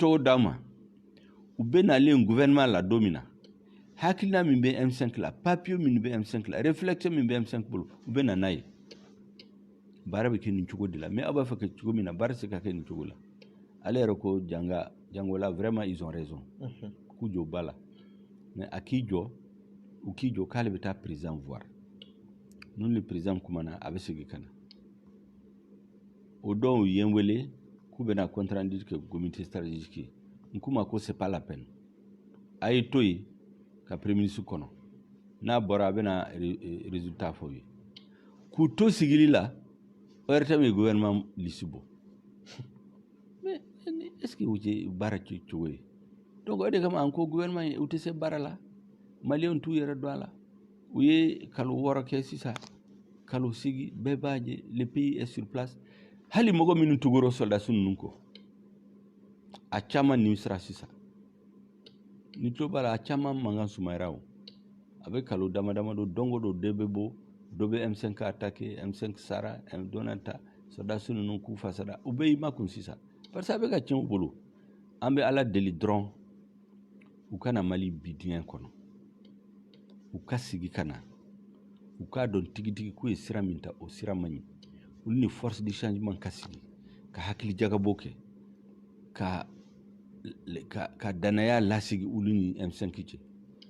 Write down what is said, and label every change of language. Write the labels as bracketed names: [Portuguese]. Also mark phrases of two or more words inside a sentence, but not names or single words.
[Bambara] tɔgɔ d'aw ma u bɛ nalen gouvernement la don min na hakilina min bɛ M5 la papier min bɛ M5 la réflexion min bɛ M5 bolo u bɛ na n'a ye baara bɛ kɛ nin cogo de la mais aw b'a fɛ kɛ cogo min na baara tɛ se ka kɛ nin cogo la ale yɛrɛ ko Jangola [French] vraiment ils ont raison [Bambara] k'u jɔ ba la mais a k'i jɔ u k'i jɔ k'ale bɛ taa [French] président voir [Bambara] n'u ni président kumana a bɛ segin ka na o don u ye n wele k'u bɛna [French] compte rendu [Bambara] kɛ [French] comité stratégique [Bambara] n k'u ma ko [French] c'est pas la peine [Bambara] a ye to yen ka [French] premier ministre [Bambara] kɔnɔ n'a bɔra a bɛna résultat fɔ ye k'u to sigili la ORTM ye [French] gouvernement liste [Bambara] bɔ mais [French] est-ce que [Bambara] u tɛ baara kɛ cogo ye donc o de kama an ko gouvernement u tɛ se baara la maliyɛnw t'u yɛrɛ dɔn a la u ye kalo 6 kɛ sisan kalo 8 bɛɛ b'a ye [French] le pays est sur place [Bambara] hali mɔgɔ minnu tugura soldats ninnu kɔ a caman nimisira sisan ni tulo b'a la a caman mankan sumayara o a bɛ kalo dama dama don don o don dɔ bɛ bɔ dɔ bɛ M5 attaqué M5 sara dɔnna ta soldats ninnu k'u fasara u bɛ i makun sisan parce que a bɛ ka tiɲɛ u bolo an bɛ ala deli dɔrɔn u kana Mali bi diɲɛ kɔnɔ u ka sigi ka na u k'a dɔn tigitigi k'u ye sira min ta o sira man ɲi olu ni [French] force de changement [Bambara] ka sigi ka hakili jagabɔ kɛ ka danaya lasigi olu ni M5 cɛ